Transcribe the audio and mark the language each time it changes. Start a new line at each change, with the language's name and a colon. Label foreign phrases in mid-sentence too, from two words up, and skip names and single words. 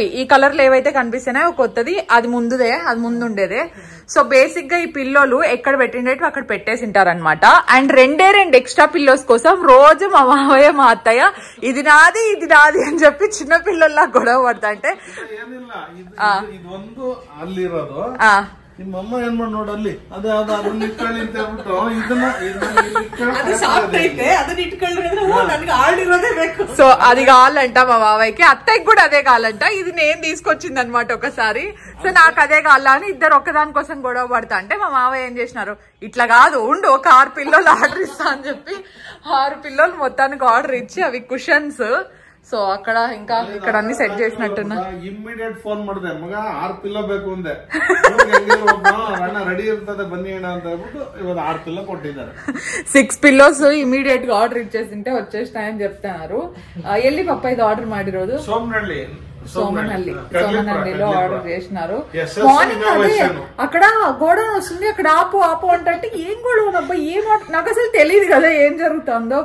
Telugu: ఈ కలర్ లో ఏవైతే కనిపిస్తున్నాయో కొత్తది, అది ముందుండేదే.
English: so basic
Telugu: గా ఈ పిల్లోలు ఎక్కడ పెట్టిండేవి అక్కడ పెట్టేసింటారనమాట. అండ్ 2
English: extra pillows
Telugu: కోసం రోజు మా మావయ్య మా అత్తయ్య ఇది నాది అని చెప్పి చిన్న పిల్లల్లా గొడవ పడతా అంటే
Kannada: ನಿಮ್ಮಮ್ಮ ಏನ್ ಮಾಡಿ ನೋಡಲ್ಲಿ ಅದೇ ಅದನ್ನ ಇಟ್ಕೊಳ್ಳಿ ಅಂತ ಹೇಳ್ಬಿಟ್ಟು
Telugu: సో అది కావాలంట మా మావయ్యకి, అత్తయ్యకి కూడా అదే కావాలంట. ఇది నేను తీసుకొచ్చింది అనమాట ఒకసారి. సో నాకు అదే కావాలా అని ఇద్దరు ఒక్కదాని కోసం గొడవ పడతా అంటే మా మావయ్య ఏం చేసినారు, ఇట్లా కాదు ఉండు ఒక 6 పిల్లోలు ఆర్డర్ ఇస్తా అని చెప్పి 6 పిల్లోలు మొత్తానికి ఆర్డర్ ఇచ్చి అవి కుషన్స్. సో అక్కడ ఇంకా ఇక్కడ అన్ని సెట్ చేసినట్టున్నా.
English: immediate phone
Kannada: ಮಾಡಿದೆ, ಮಗ 6 ಪಿಲ್ಲೋ ಬೇಕು ಅಂದೆ, రెడీ ಇರ್ತದೆ ಬನ್ನಿ ಅಣ್ಣ ಅಂತ ಹೇಳ್ಬಿಟ್ಟು ಇವಾಗ 6 ಪಿಲ್ಲೋ ಕೊಟ್ಟಿದ್ದಾರೆ.
Telugu: 6
English: pillows immediate
Telugu: గా ఆర్డర్ ఇచ్చేసింటే వచ్చేస్తాయని చెప్తున్నారు. ఎల్లి పప్ప ఇది ఆర్డర్ ಮಾಡಿರೋದು సోమనహల్లిలో ఆర్డర్ చేసినారు. మార్నింగ్ అదే అక్కడ గోడ వస్తుంది, అక్కడ ఆపు అంటే ఏం గొడవ అబ్బా, నాకు అసలు తెలియదు కదా ఏం జరుగుతుందో.